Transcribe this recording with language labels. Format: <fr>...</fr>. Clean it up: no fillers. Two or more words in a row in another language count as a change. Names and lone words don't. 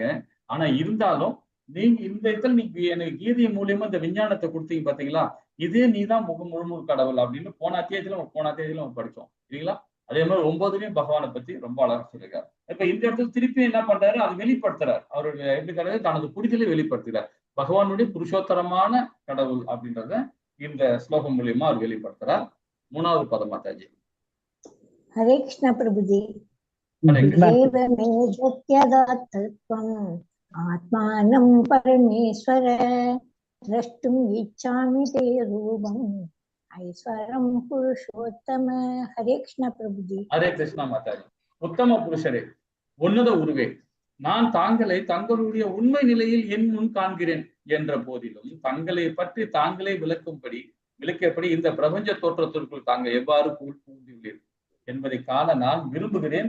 <ta>ஆனா இருந்தாலும் நீங்க இந்த இடத்துல நீங்க எனக்கு கீதை மூலியமா இந்த விஞ்ஞானத்தை கொடுத்தீங்க பாத்தீங்களா, இதே நீதான் முழு கடவுள் அப்படின்னு போன அத்தியாயத்துல படிச்சோம் இல்லைங்களா. அதே மாதிரி 9லயும் பகவானை பத்தி ரொம்ப அழகா சொல்லியிருக்காரு. இப்ப இந்த இடத்துல திருப்பி என்ன பண்றாரு, அது வெளிப்படுத்துறாரு. அவருடைய எப்படி கடவுள் தனது புரிதலை வெளிப்படுத்துகிறார். பகவானுடைய புருஷோத்தரமான கடவுள் அப்படின்றத இந்த ஸ்லோகம் மூலியமா அவர் வெளிப்படுத்துறார். 3வது பதம் மாதாஜி.</ta> <hi>हरे कृष्ण प्रभुजी।</hi> <sa>आत्मानं परमेश्वर द्रष्टुम् इच्छामि ते रूपम् ऐश्वरं पुरुषोत्तम।</sa> <hi>हरे कृष्ण प्रभुजी। हरे कृष्ण माताजी।</hi> <ta>உத்தம புருஷரே, உன்னத உருவே, நான் தாங்களை தங்களுடைய உண்மை நிலையில் என் முன் காண்கிறேன் என்ற போதிலும் தங்களை பற்றி தாங்களே விளக்கியபடி இந்த பிரபஞ்ச தோற்றத்திற்குள் தாங்கள் எவ்வாறு புகுந்துள்ளீர்கள் என்பதை காண நான் விரும்புகிறேன்.</ta>